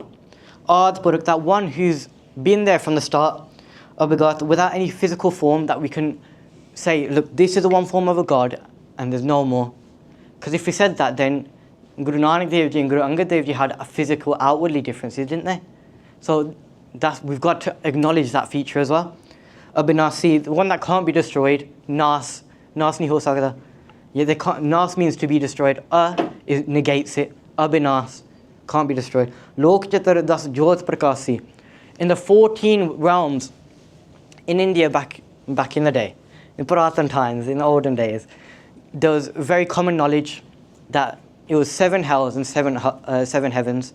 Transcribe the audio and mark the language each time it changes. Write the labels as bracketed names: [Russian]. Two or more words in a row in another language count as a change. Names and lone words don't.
[Punjabi] ਆਦਿ ਪੁਰਖ, [English] that one who's been there from the start, Abhagat, without any physical form that we can say, look, this is the one form of a God, and there's no more. Because if we said that, then Guru Nanak Dev Ji and Guru Angad Dev Ji had a physical, outwardly differences, didn't they? So we've got to acknowledge that feature as well. Abhinasi, the one that can't be destroyed, [Punjabi] ਨਾਸ ਨੀ ਹੋ ਸਕਤਾ. [English] They can't, Nas means to be destroyed. It negates it. Abhinas, can't be destroyed. [Punjabi] ਲੋਕ ਚਤੁਰ ਦਸ ਜੋਤਿ ਪ੍ਰਕਾਸੀ. [English] In the 14 realms in India back in the day, in Puratan times, in the olden days, there was very common knowledge that it was 7 hells and 7 heavens.